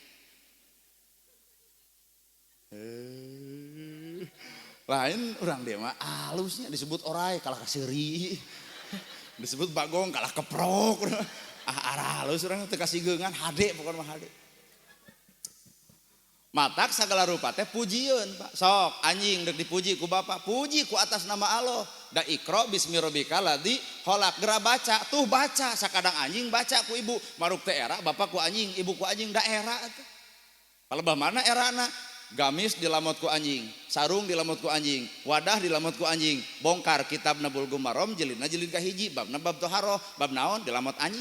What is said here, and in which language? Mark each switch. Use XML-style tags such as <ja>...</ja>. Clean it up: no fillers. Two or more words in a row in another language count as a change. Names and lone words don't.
<su>lain urang dia mah alusnya disebut orai kalah kaseuri disebut bagong kalah keprok arah halus urang teu kasigeungan hade pokona mah hade matak sagala rupa teh pujieun Pak sok anjing deuk dipuji ku bapak puji ku atas nama Allah da</su> <ar>اقرأ باسم ربك الذي خلق</ar> <su>geura baca tuh baca sakadang anjing baca ku ibu maruk teh era bapak ku anjing ibu ku anjing da era atuh palebah mana erana gamis dilamot ku anjing, sarung dilamot ku anjing, wadah dilamot ku anjing, bongkar kitab Bulugul Maram jilidna jilid kahiji, babna bab toharoh, bab naon dilamot anjing.</su>